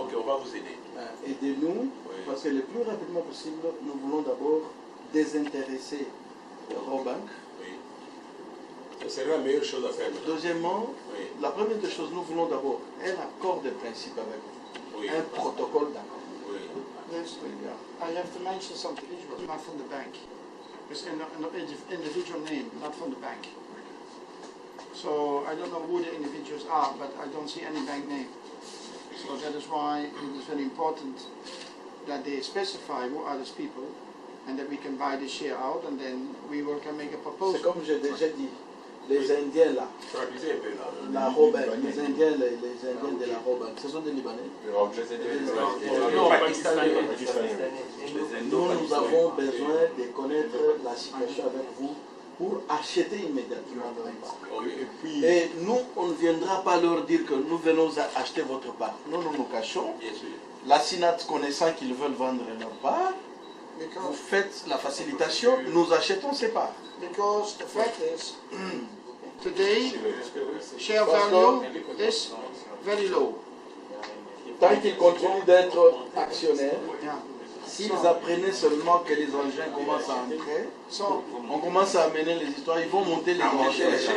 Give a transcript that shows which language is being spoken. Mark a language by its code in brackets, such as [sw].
[fr] Ok, on va vous aider. Aidez-nous, parce que le plus rapidement possible, nous voulons d'abord désintéresser Robank. Oui. Ce serait la meilleure chose à faire. Deuxièmement, Oui. la première des choses, nous voulons d'abord un accord de principe avec vous, Oui. un protocole d'accord. Oui. [en] Yes, I have to mention something. Not from the bank. It's an individual name, not from the bank. So I don't know who the individuals are, but I don't see any bank name. So that is why it is very important that they specify who are these people and that we can buy the share out and then we can make a proposal. [fr] C'est comme j'ai déjà dit, les Indiens là, Traduisez un peu là. la Robank, les Indiens de la Robank, ce sont des Libanais. Non, pakistanais. Nous avons besoin de connaître la situation avec vous pour acheter immédiatement leur part. Et nous, on ne viendra pas leur dire que nous venons acheter votre part. Nous nous cachons. Bien sûr. La SINAT connaissant qu'ils veulent vendre leur part, vous faites la facilitation, nous achetons ces parts. [en] Because the fact is, today, share value is very low. [fr] Tant qu'ils continuent d'être actionnaires, Yeah. s'ils apprenaient seulement que les engins commencent à entrer, So on commence à amener les histoires, ils vont monter les enchères.